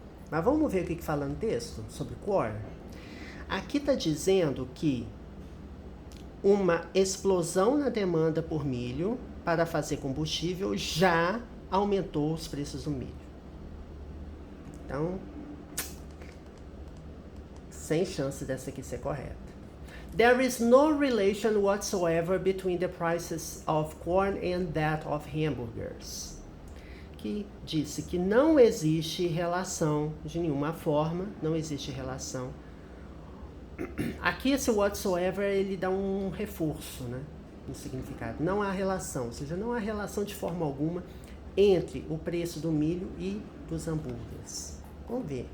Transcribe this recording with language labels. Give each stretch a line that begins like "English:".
Portuguese: Mas vamos ver o que fala no texto sobre corn? Aqui está dizendo que uma explosão na demanda por milho para fazer combustível já aumentou os preços do milho. Então, Sem chance dessa aqui ser correta.
English: There is no relation whatsoever between the prices of corn and that of hamburgers.
Portuguese: Que disse que não existe relação de nenhuma forma, não existe relação. Aqui esse whatsoever ele dá um reforço, né, no significado. Não há relação, ou seja, não há relação de forma alguma entre o preço do milho e dos hambúrgueres. Vamos ver.